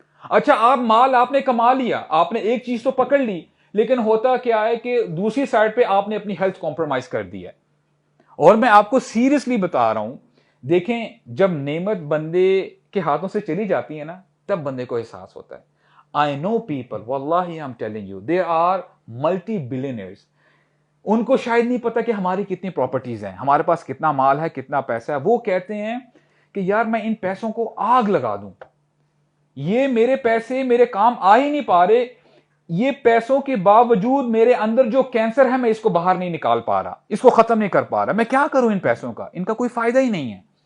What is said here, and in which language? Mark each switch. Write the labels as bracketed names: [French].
[Urdu] اچھا آپ مال آپ نے کما لیا, آپ نے ایک چیز تو پکڑ لی, لیکن ہوتا کیا ہے کہ دوسری سائڈ پہ آپ نے اپنی ہیلتھ کمپرومائز کر دی ہے. اور میں آپ کو سیریسلی بتا رہا ہوں, دیکھیں جب نعمت بندے کے ہاتھوں سے چلی جاتی ہے نا, تب بندے کو احساس ہوتا ہے. [English] I know people, واللہ I'm telling you, they are multi-billionaires. [Urdu] ان کو شاید نہیں پتا کہ ہماری کتنی پراپرٹیز ہیں, ہمارے پاس کتنا مال ہے, کتنا پیسہ ہے. وہ کہتے ہیں کہ یار میں ان پیسوں کو آگ لگا دوں, یہ میرے پیسے میرے کام آ ہی نہیں پا رہے, یہ پیسوں کے باوجود میرے اندر جو کینسر ہے میں اس کو باہر نہیں نکال پا رہا, اس کو ختم نہیں کر پا رہا, میں کیا کروں ان پیسوں کا, ان کا کوئی فائدہ ہی نہیں ہے.